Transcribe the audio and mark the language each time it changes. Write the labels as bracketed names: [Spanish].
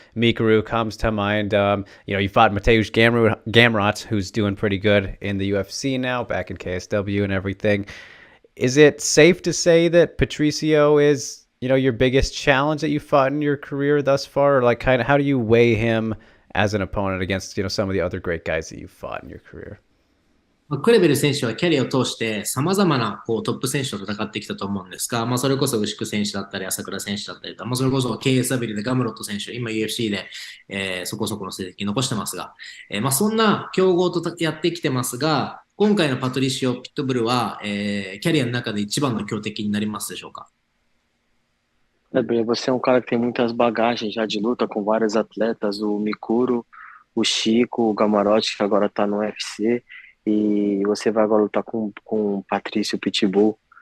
[English] Mikaru comes to mind. You fought Mateusz Gamrot, who's doing pretty good in the UFC now, back in KSW and everything. Is it safe to say that Patricio is your biggest challenge that you fought in your career thus far? Or like, kind of, how do you weigh him as an opponent against, some of the other great guys that you've fought in your career? [Japanese] クレベル選手はキャリアを通して様々なトップ選手と戦ってきたと思うんですが、それこそ牛久選手だったり朝倉選手だったりと、それこそ KSW でガムロット選手、今 UFC で、そこそこの成績残してますが、そんな強豪とやってきてますが、今回のパトリシオ・ピットブルは、キャリアの中で一番の強敵になりますでしょうか？ [Portuguese] Você é um cara que tem muitas bagagens já de luta com vários atletas, o Mikuro, o Chico, o Gamarote, que agora tá no UFC, e você vai agora lutar com o Patricio Pitbull.